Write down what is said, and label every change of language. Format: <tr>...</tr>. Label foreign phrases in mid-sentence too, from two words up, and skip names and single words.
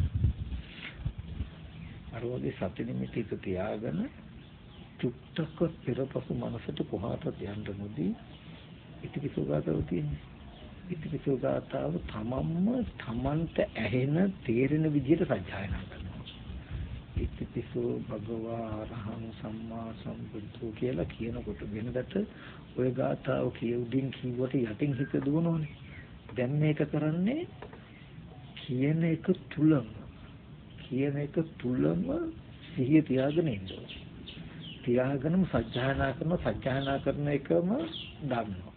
<si>අර වගේ සති නිමිති තියාගෙන චුට්ටක් පෙරපසු මනසට කොහාටද යන්න නොදී ඉතිවිසුගතව තියෙන්නේ. ඉතිපිසෝ ගාථාව තමන්ට ඇහෙන තේරෙන විදිහට සජ්ජායනා කරනවා.</si> <pi>ඉතිපිසෝ භගවා අරහං සම්මා සම්බුද්ධෝ</pi> <si>කියලා කියනකොට වෙනදට ඔය ගාථාව කියුදින් කිව්වට යටින් හිත දුවනෝනේ. දැන් මේක කරන්නේ කියන එක තුලම සිහිය තියාගෙන ඉන්නවා. තියාගෙනම සජ්ජායනා කරන එකම දන්නවා.</si>